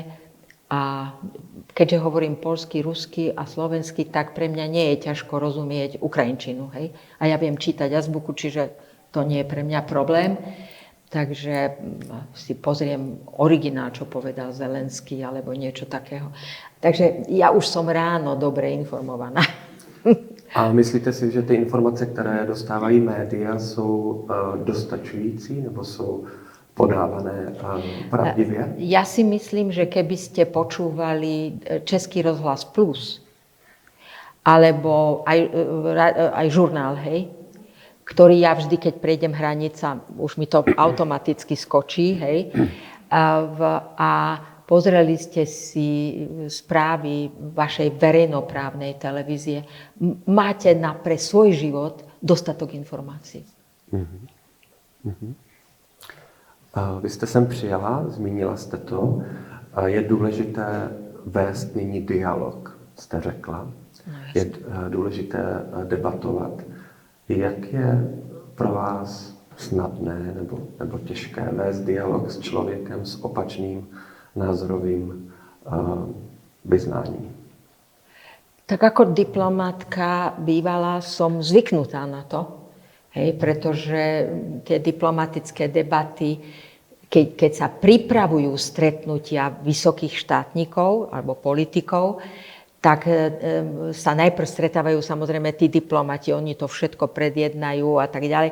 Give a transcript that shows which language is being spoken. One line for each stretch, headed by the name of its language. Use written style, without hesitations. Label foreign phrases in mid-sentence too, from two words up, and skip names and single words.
Slovak: A keďže hovorím poľsky, rusky a slovensky, tak pre mňa nie je ťažko rozumieť ukrajinčinu. Hej? A ja viem čítať azbuku, čiže to nie je pre mňa problém. Takže si pozriem originál, čo povedal Zelenský, alebo niečo takého. Takže ja už som ráno dobre informovaná.
Czech: A myslíte si, že ty informace, které dostávají média, jsou dostačující, nebo jsou podávané pravdivě?
Slovak: Ja si myslím, že keby ste počúvali Český rozhlas Plus, alebo aj žurnál, hej, ktorý ja vždy, keď prejdem hranica, už mi to automaticky skočí, hej, a pozreli ste si správy vašej verejnoprávnej televízie, máte pre svoj život dostatok informácií.
Czech: Vy jste sem přijela, zmínila jste to. Je důležité vést nyní dialog, jste řekla. Je důležité debatovat. Jak je pro vás snadné nebo těžké vést dialog s člověkem s opačným názorovým vyznáním?
Slovak: Tak ako diplomatka bývala som zvyknutá na to, hej, pretože tie diplomatické debaty, keď sa pripravujú stretnutia vysokých štátnikov alebo politikov, tak sa najprv stretávajú samozrejme tí diplomati, oni to všetko predjednajú a tak ďalej.